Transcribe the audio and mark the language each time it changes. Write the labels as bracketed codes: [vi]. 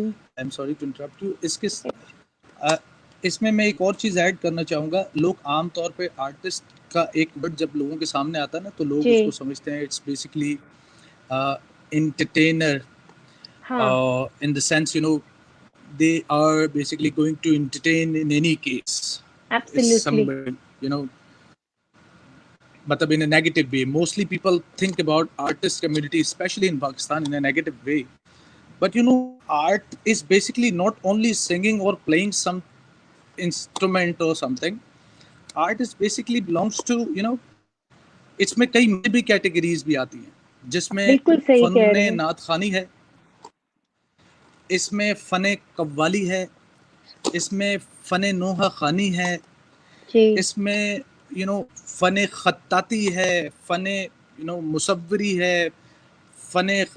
[en] I'm sorry to interrupt you. [ur] اس میں ایک اور چیز ایڈ کرنا چاہوں گا. لوگ عام طور پہ آرٹسٹ کا ایک ورڈ جب لوگوں کے سامنے آتا ہے نا تو لوگ اس کو سمجھتے ہیں [en] It's basically entertainer, in the sense, they are basically going to entertain in any case. Absolutely. It's somebody, but in a negative way. Mostly people think about artist community, especially in Pakistan, in a negative way. But art is basically not only singing or playing some instrument or something. Art is basically belongs to, [ur] اس میں کئی بھی categories بھی آتی ہیں، جس میں فن نعت خوانی ہے، اس میں فن قوالی ہے، اس میں فن نوحہ خوانی ہے، اس میں فن خطاطی ہے، فن مصوری ہے، فن